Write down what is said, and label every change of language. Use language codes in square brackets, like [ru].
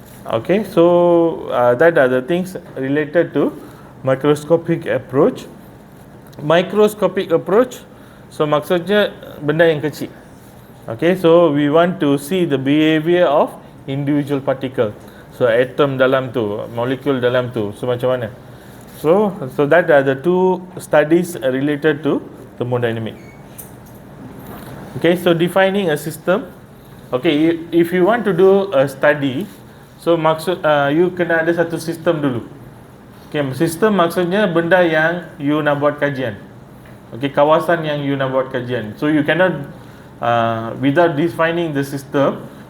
[en] Okay, so that are the things related to microscopic approach. [ms] Microscopic approach, so maksudnya benda yang kecil. [en] Okay, so we want to see the behavior of individual particle. [ms] So atom dalam tu, molekul dalam tu, so macam mana? [en] So that are the two studies related to thermodynamics. Okay, so defining a system. Okay, if you want to do a study, so [ms] maksud you kena ada satu sistem dulu. Okay, sistem maksudnya benda yang you nak buat kajian. Okay, kawasan yang you nak buat kajian. [en] So you cannot without defining the system.